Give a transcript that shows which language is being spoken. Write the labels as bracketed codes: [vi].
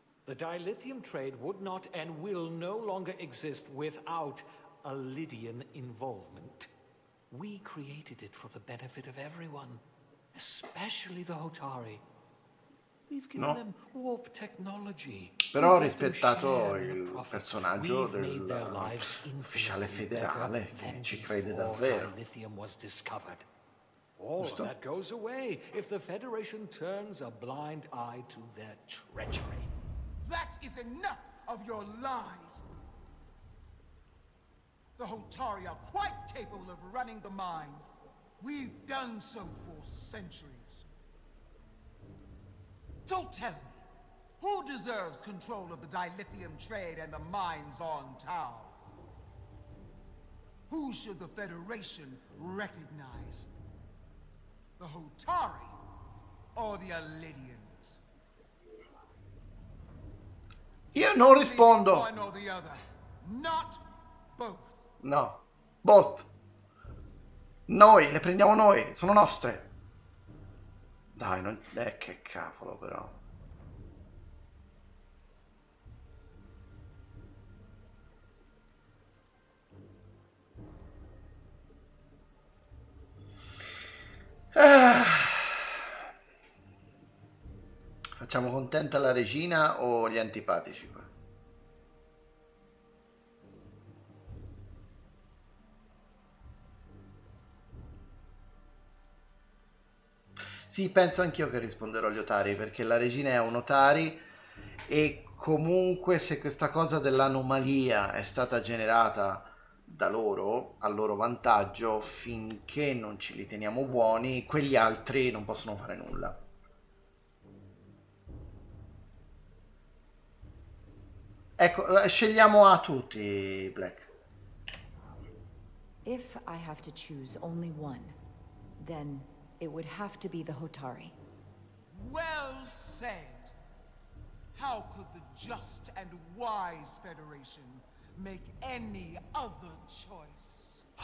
[en] The dilithium trade would not and will no longer exist without Illydian involvement. We created it for the benefit of everyone, especially the Hotari. We've given them warp technology. [it] Però ho rispettato il personaggio dell'ufficiale federale che ci crede davvero. [en] All of that goes away if the Federation turns a blind eye to their treachery. That is enough of your lies! The Hotari are quite capable of running the mines. We've done so for centuries. So tell me, who deserves control of the dilithium trade and the mines on Tau? Who should the Federation recognize? The Hotari or the Illydians? [it] Io non rispondo. [en] One or the other, not both. No, both. [it] Noi, le prendiamo noi, sono nostre. Dai, non... che cavolo però. Facciamo contenta la regina o gli antipatici qua? Sì, penso anch'io che risponderò agli Otari, perché la regina è un Otari e comunque se questa cosa dell'anomalia è stata generata da loro, a loro vantaggio, finché non ce li teniamo buoni, quegli altri non possono fare nulla. Ecco, scegliamo a tutti, Black. [en] If I have to choose only one, then it would have to be the Hotari. Well said. How could the just and wise Federation make any other choice?